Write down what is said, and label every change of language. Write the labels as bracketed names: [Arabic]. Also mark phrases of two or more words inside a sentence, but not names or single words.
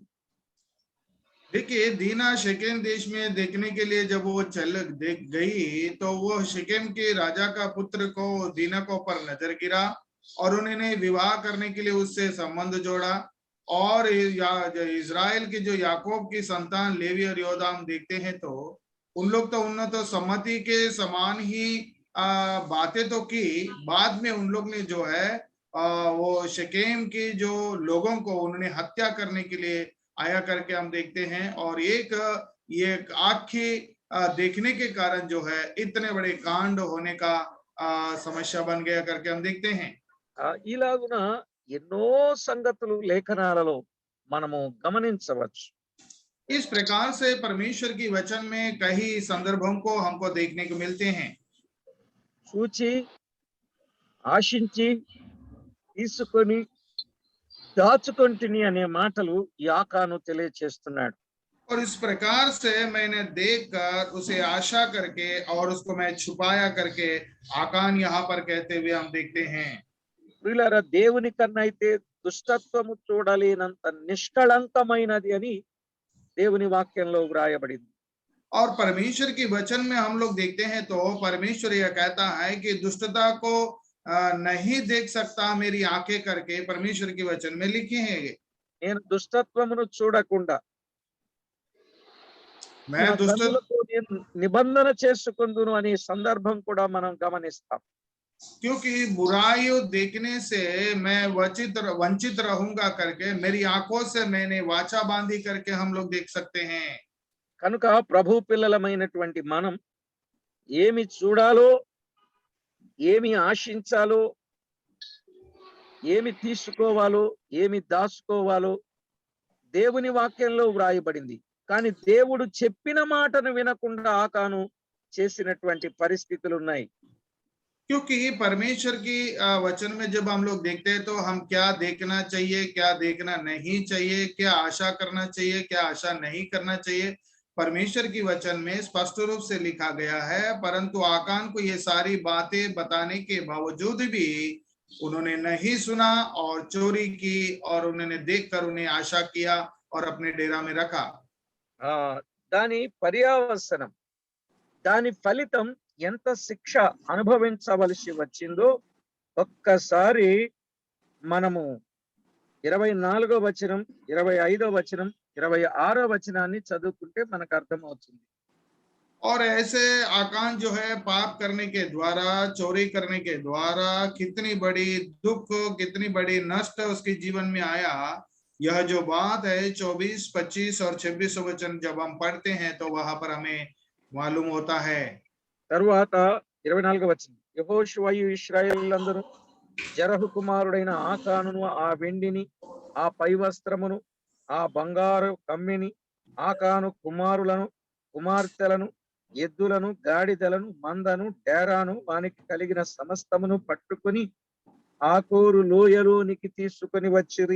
[Hindi] देखिए दीना शेकेम देश में देखने के लिए जब वो चल देख गई तो वो शेकेम के राजा का पुत्र को दीना को पर नजर गिरा और उन्होंने विवाह करने के लिए उससे संबंध जोड़ा। और इजराइल की जो याकूब की संतान लेवी और योदाम देखते हैं तो उन्होंने तो सम्मति के समान ही बातें तो की, बाद में उन लोग ने जो है वो शेकेम के जो लोगों को उन्होंने हत्या करने के लिए आया करके हम देखते हैं। और ये आखी देखने के कारण जो है इतने बड़े कांड होने का समस्या बन गया करके हम देखते हैं। [Telugu] ఇలాగున ఎన్నో సంగతులు లేఖనాలలో మనము గమనించవచ్చు. [Hindi] इस प्रकार से परमेश्वर की वचन में कई संदर्भों को हमको देखने को मिलते हैं। [Telugu] చూచి ఆశించి తీసుకొని దాచుకొంటిని అనే మాటలు యాకాను తెలియచేస్తున్నాడు. [Hindi] और इस प्रकार से मैंने देखकर उसे आशा करके और उसको मैं छुपाया करके आकान यहाँ पर कहते हुए हम देखते हैं। [Telugu] ప్రియులారా, దేవుని కన్నా అయితే దుష్టత్వము చూడలేనంత నిష్కళంకమైనది అని దేవుని వాక్యంలో వ్రాయబడింది. [Hindi] और परमेश्वर की वचन में हम लोग देखते हैं तो परमेश्वर यह कहता है कि दुष्टता को नहीं देख सकता मेरी आंखें करके परमेश्वर की वचन में लिखे हैं ये। [Telugu] నేను దుష్టత్వమును చూడకుండా [Hindi] मैं [Telugu] నా [Hindi] दुष्ट [Telugu] కన్నులతో నేను నిబంధన చేసుకుందును అనే సందర్భం కూడా మనం గమనిస్తాం. [Hindi] क्योंकि बुराई देखने से मैं वंचित रहूंगा करके मेरी आंखों से मैंने वाचा बांधी करके हम लोग देख सकते हैं। [Telugu] కనుక ప్రభు పిల్లలమైనటువంటి మనం ఏమి చూడాలో, ఏమి ఆశించాలో, ఏమి తీసుకోవాలో, ఏమి దాచుకోవాలో దేవుని వాక్యంలో వ్రాయబడింది. కానీ దేవుడు చెప్పిన మాటను వినకుండా ఆకాను చేసినటువంటి పరిస్థితులు ఉన్నాయి. [Hindi] क्योंकि परमेश्वर की वचन में जब हम लोग देखते हैं तो हम क्या देखना चाहिए, क्या देखना नहीं चाहिए, क्या आशा करना चाहिए, क्या आशा नहीं करना चाहिए, परमेश्वर की वचन में स्पष्ट रूप से लिखा गया है। परंतु आकान को ये सारी बातें बताने के बावजूद भी उन्होंने नहीं सुना और चोरी की और उन्होंने देखकर उन्हें आशा किया और अपने डेरा में रखा। [Telugu] ఆ దాని పర్యావసనం, దాని ఫలితం ఎంత శిక్ష అనుభవించవలసి వచ్చిందో ఒక్కసారి మనము 24వ వచనం, 25వ వచనం, 26వ వచనాన్ని చదువుకుంటే మనకు అర్థమవుతుంది. [Hindi] और ऐसे आकान जो है पाप करने के द्वारा, चोरी करने के द्वारा कितनी बड़ी दुख, कितनी बड़ी नष्ट उसके जीवन में आया, यह जो बात है 24, 25 और 26 वचन जब हम पढ़ते हैं तो वहां पर हमें मालूम होता है। [Telugu] తరువాత 24వ వచనం, యెహోషువయు ఇశ్రాయేలీయులందరూ జెరహు కుమారుడైన ఆకానును, ఆ వెండిని, ఆ పై వస్త్రమును, ఆ బంగారు కమ్మిని, ఆకాను కుమారులను, కుమార్తెలను, ఎద్దులను, గాడిదలను, మందను, డేరాను, వానికి కలిగిన సమస్తమును పట్టుకుని ఆకోరు లోయలోనికి తీసుకొని వచ్చిరి.